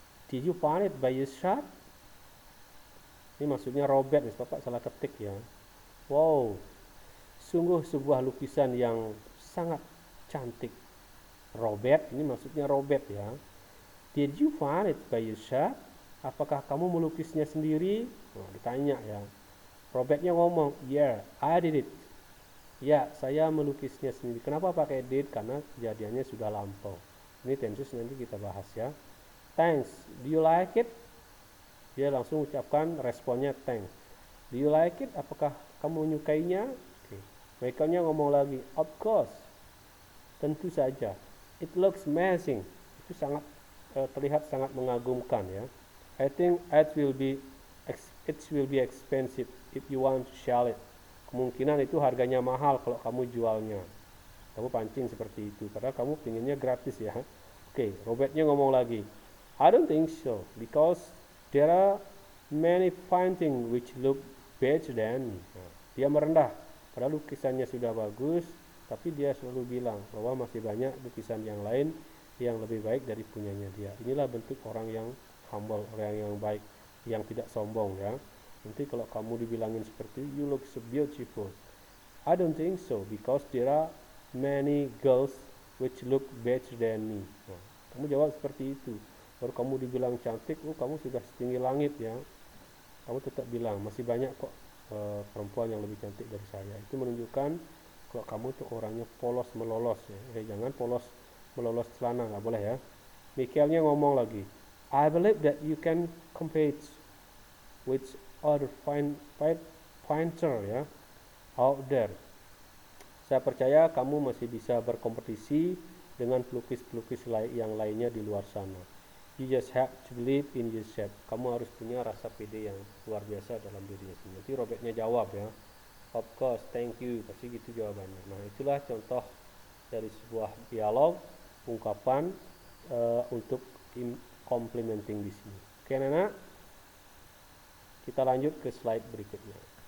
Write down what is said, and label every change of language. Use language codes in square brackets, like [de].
[en] Did you find it by yourself? [id] Ini maksudnya Robert, Bapak salah ketik ya. Wow, sungguh sebuah lukisan yang sangat cantik. Robert, ini maksudnya Robert ya. [en] Did you find it by yourself? [id] Apakah kamu melukisnya sendiri? Nah, ditanya ya. Robertnya ngomong, [en] yeah, I did it. [id] Ya, saya melukisnya sendiri. Kenapa pakai did? Karena kejadiannya sudah lampau. Ini tenses nanti kita bahas ya. [en] Thanks, do you like it? [id] Dia langsung ucapkan responnya thanks. [en] Do you like it? [id] Apakah kamu menyukainya? Okay. Michaelnya ngomong lagi, [en] of course. [id] Tentu saja. [en] It looks amazing. [id] Itu terlihat sangat mengagumkan ya. [en] I think it will be expensive if you want to sell it. [id] Kemungkinan itu harganya mahal kalau kamu jualnya. Kamu pancing seperti itu, padahal kamu pinginnya gratis ya. Oke, Robertnya ngomong lagi, [en] I don't think so, because there are many paintings which look better than me. Nah, [id] Dia merendah, padahal lukisannya sudah bagus, tapi dia selalu bilang bahwa masih banyak lukisan yang lain yang lebih baik dari punyanya dia. Inilah bentuk orang yang humble, orang yang baik, yang tidak sombong ya. Nanti kalau kamu dibilangin seperti [en] you look so beautiful, I don't think so, because there are many girls which look better than me. [id] Nah, kamu jawab seperti itu. Baru kamu dibilang cantik, kamu sudah setinggi langit ya. Kamu tetap bilang masih banyak kok perempuan yang lebih cantik dari saya. Itu menunjukkan kalau kamu tuh orangnya polos melolos ya. Jangan polos melolos celana, nggak boleh ya. Michaelnya ngomong lagi, [en] I believe that you can compete with other painter ya out there. [id] Saya percaya kamu masih bisa berkompetisi dengan pelukis-pelukis yang lainnya di luar sana. [en] You just have to believe in yourself. [id] Kamu harus punya rasa pede yang luar biasa dalam dirinya sendiri. Nanti Robertnya jawab ya, [en] of course, thank you, [id] pasti gitu jawabannya. Nah, itulah contoh dari sebuah dialog, ungkapan untuk complimenting di sini. Oke, anak-anak, kita lanjut ke slide berikutnya.